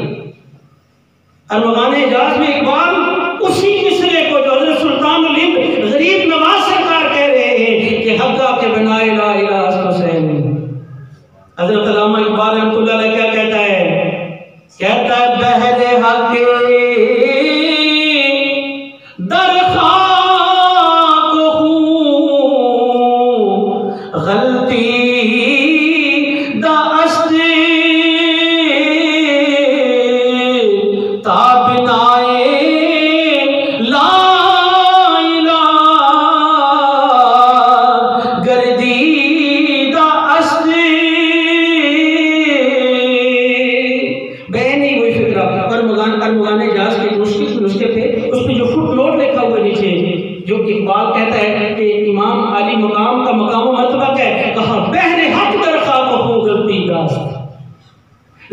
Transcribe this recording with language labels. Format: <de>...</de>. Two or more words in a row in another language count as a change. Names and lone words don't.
<ur>ارمغان اعجاز میں اقبال اسی مصرے کو جو حضرت سلطان الہند غریب نواز سرکار کہہ رہے ہیں کہ</ur> <fa>حقہ کے بنائے لا الہ الا حسین،</fa> <ur>حضرت علامہ اقبال رحمۃ اللہ علیہ کیا کہتا ہے؟ کہتا ہے</ur> <fa>بہر حق در خاک خوں غلطی دا است تا بنائے لا الہ گردی دا است۔</fa> <ur>بہن نہیں وہی فکرہ ارمغان اعجاز کے نسخے پہ اس پہ جو فٹ نوٹ لکھا ہوا نیچے، جو اقبال کہتا ہے کہ امام عالی مقام کا مقام و مرتبہ ہے، کہا</ur> <fa>بہر حق در خاک خوں غلطی داست۔</fa>